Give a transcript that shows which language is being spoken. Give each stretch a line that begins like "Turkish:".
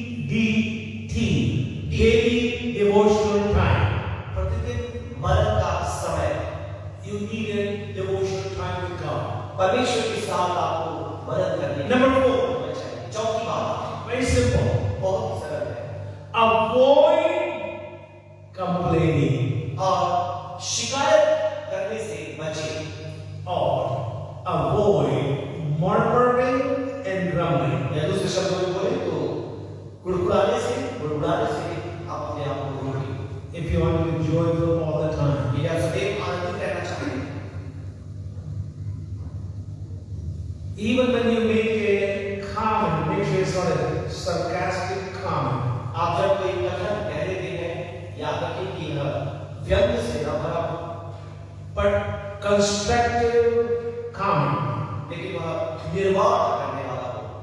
English: DDT, daily devotional time.
Hindi: प्रतिदिन मनन का समय।
English: You need a devotional time with God.
Hindi: परमेश्वर के साथ आपको मदद करने की
English: Number 4,
Hindi: होना चाहिए। चौथी बात
English: very simple.
Hindi: बहुत ही सरल है
English: Avoid complaining
Hindi: और शिकायत करने से बचें
English: or avoid murmuring and grumbling.
Hindi: या दूसरे शब्दों में बोले तो गुड़गुड़ाने से आप अपने आप को रोकें।
English: If you want to be joyful all the time,
Hindi: यदि आप सदैव आनंदित रहना चाहते हैं,
English: even when you make a comment, make sure it's not a sarcastic comment.
Hindi: आप जब कोई कथन कह देते हैं, याद रखें कि यह व्यंग से न भरा हो,
English: But constructive comment.
Hindi: लेकिन वह निर्माण करने वाला हो।